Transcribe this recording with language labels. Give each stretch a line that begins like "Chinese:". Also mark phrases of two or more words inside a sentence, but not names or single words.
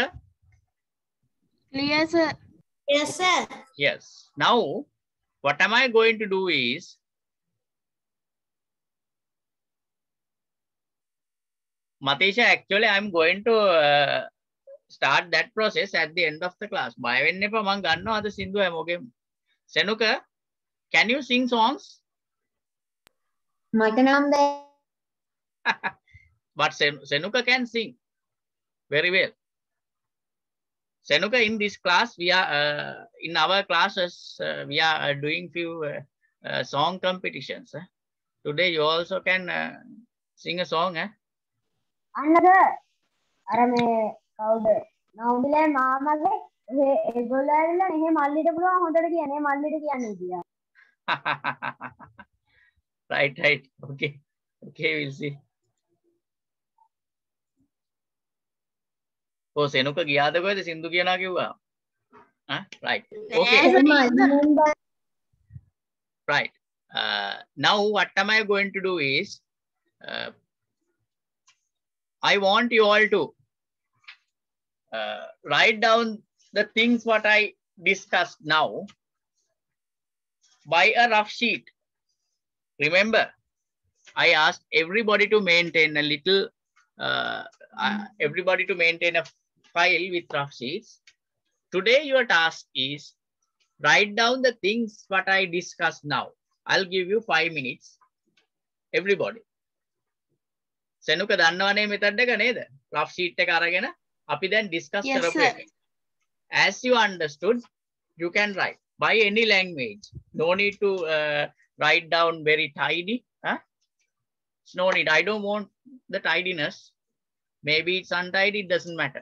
English: Clear, sir. Yes, sir. Yes. Now, what am I going to do is, Matisha, actually, I'm going to start that process at the end of the class.
Sinhala: Bye වෙන්න එපා මං ගන්නවා අද සින්දුව හැමෝගෙම.
English: Senuka, can you sing songs?
Sinhala: මට නම් බෑ.
English: But Senuka can sing very well. Senuka, in this class, we are in our classes, we are doing few song competitions. Today, you also can sing a song.
Sinhala: අන්නක අර මේ කවුද? නවුඹිලේ මාමගේ ඒගොල්ලෝ ඇවිල්ලා මෙහෙ මල්ලිට පුළුවන් හොඳට කියන්නේ මල්ලිට කියන්නේ කියලා.
English: Right. Okay, we'll see.
Sinhala: Oh, Senuka ගියාද කොහෙද සින්දු කියනවා කිව්වා?
English: Right. Okay. Right. Now what am I going to do is, I want you all to write down the things what I discussed now by a rough sheet. Remember, I asked everybody to maintain a little, everybody to maintain a file with rough sheets. Today, your task is write down the things what I discussed now. I'll give you 5 minutes. Everybody.
Sinhala: Senuka දන්නවනේ method එක නේද?
English: Rough sheet
Sinhala: එක අරගෙන අපි දැන් discuss කරපු එක.
English: As you understood, you can write by any language. No need to write down very tidy. No need. I don't want the tidiness. Maybe it's untidy, it doesn't matter.